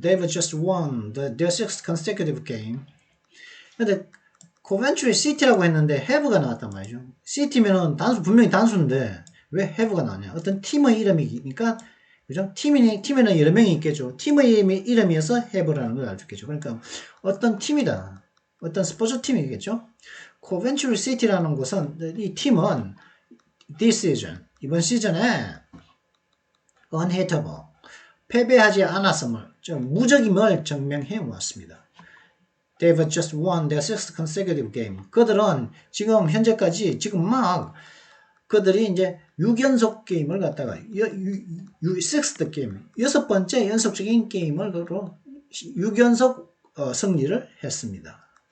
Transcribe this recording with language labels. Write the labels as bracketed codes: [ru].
[en] They've just won their sixth consecutive game. [ko] 근데 Coventry City라고 했는데 have가 나왔단 말이죠. City면은 분명히 단수인데 왜 have가 나왔냐? 어떤 팀의 이름이니까, 그죠? 팀에는 여러 명이 있겠죠. 팀의 이름이어서 have라는 걸 알 수 있겠죠. 그러니까 어떤 팀이다. 어떤 스포츠 팀이겠죠. Coventry City라는 곳은, 이 팀은 [en] this season, [ko] 이번 시즌에 unhittable, 패배하지 않았음을, 무적임을 증명해 왔습니다. [en] They've just won their sixth consecutive game. [ko] 그들은 지금 현재까지 그들이 이제 6연속 게임을 갖다가 [en] sixth game, [ko] 6번째 연속적인 게임을 6연속 승리를 했습니다.